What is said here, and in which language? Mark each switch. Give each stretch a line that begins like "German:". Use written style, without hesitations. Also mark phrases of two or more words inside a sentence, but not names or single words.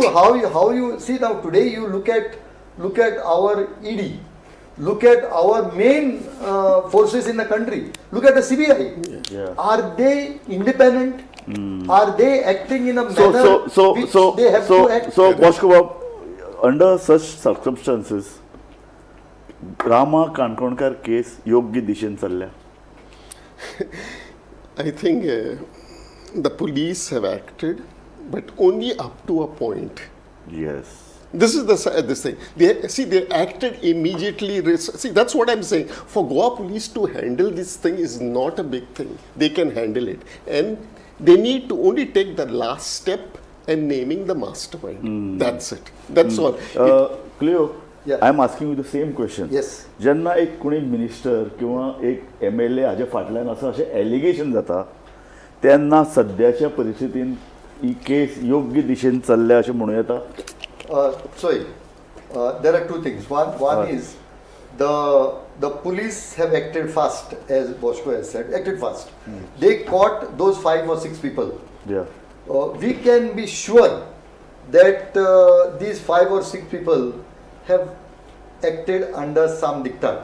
English: how you see now today you look at our ED, look at our main forces in the country, look at the CBI. Yeah. Are they independent? Are they acting in a So, manner which they have to act? Boshkova, under such circumstances,
Konkani: रामा काणकोणकार केस योग्य दिशेन चल्ल्या.
English: I think the police have acted, but only up to a point. Yes. This is this thing. They acted immediately. See, that's what I'm saying. For Goa police to handle this thing is not a big thing. They can handle it, and they need to only take the last step and naming the mastermind. That's it. That's all. Cleo, Yeah. I'm asking you the same question. Yes.
Konkani: जेन्ना एक कोणी मिनिस्टर किंवा एक MLA हाजे फाटल्यान असं अशें एलिगेशन जाता तेन्ना सद्याच्या परिस्थितीन ही केस योग्य दिशेन चल्ल्या अशें म्हणूं येता.
English: There are two things. One is the police have acted fast, as Boschko has said, acted fast. They caught those 5 or 6 people. Yeah. We can be sure that these 5 or 6 people have acted under some diktat.